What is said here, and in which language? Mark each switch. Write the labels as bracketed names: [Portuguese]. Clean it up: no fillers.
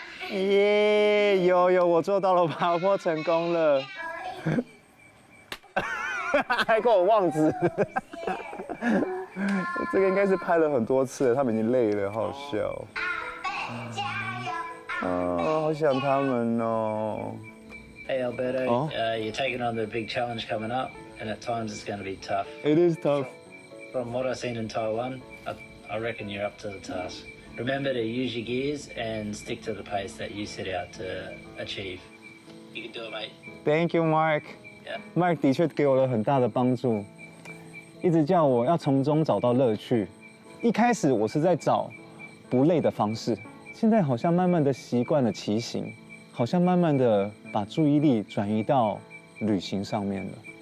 [Chinese] 耶，有，我做到了，爬坡成功了，还给我忘词。这个应该是拍了很多次了，他们已经累了，好笑。好想他们哦。 [English] Hey Alberto, you're taking on the big challenge coming up, and at times it's going to be tough. It is tough. From what I've seen in Taiwan, I reckon you're up to the task. Remember to use your gears and stick to the pace that you set out to achieve. You can do it, mate. Thank you, Mark. [Chinese] Mark 的确给我了很大的帮助，一直叫我要从中找到乐趣。一开始我是在找不累的方式，现在好像慢慢的习惯了骑行，好像慢慢的把注意力转移到旅行上面了。